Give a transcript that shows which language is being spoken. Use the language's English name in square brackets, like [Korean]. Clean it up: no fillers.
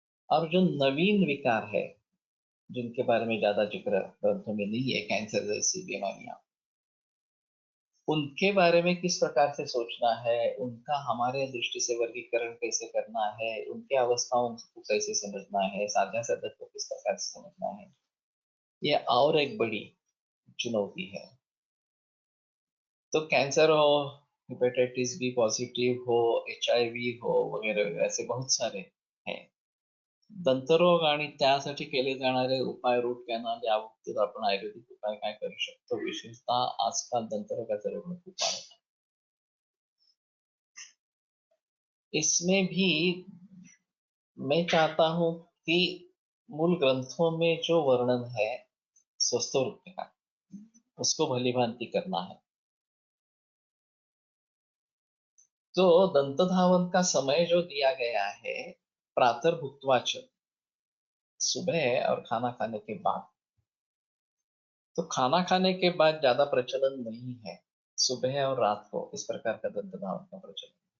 [Hindi] और जो नवीन विकार है जिनके बारे में ज्यादा जिक्र ग्रंथों में नहीं है, कैंसर जैसी बीमारियां, उनके बारे में किस प्रकार से सोचना है, उनका हमारे दृष्टि से वर्गीकरण कैसे करना है, उनके अवस्थाओं को कैसे समझना है, साध्या साधक को किस प्रकार से समझना है, ये और एक बड़ी चुनौती है। तो कैंसर हो, हेपेटाइटिस बी पॉजिटिव हो, HIV हो वगैरह वगैरह ऐसे बहुत सारे हैं। [Marathi] दंतरोग आणि त्यासाठी केले जाणारे उपाय, रूट कॅनल या बाबतीत आपण आयुर्वेदिक उपाय काय करू शकतो, विशेषतः आजकाल दंतरोगाचा रुग्ण खूप वाढत आहे। [Hindi] इसमें भी मैं चाहता हूं कि मूल ग्रंथों में जो वर्णन है स्वस्थ वृत्ति का, उसको भली भांति करना है। तो दंत धावन का समय जो दिया गया है, प्रातर्भुक्त्वाच, सुबह और खाना खाने के बाद, तो खाना खाने के बाद ज्यादा प्रचलन नहीं है, सुबह और रात को इस प्रकार का दंत धावन का प्रचलन।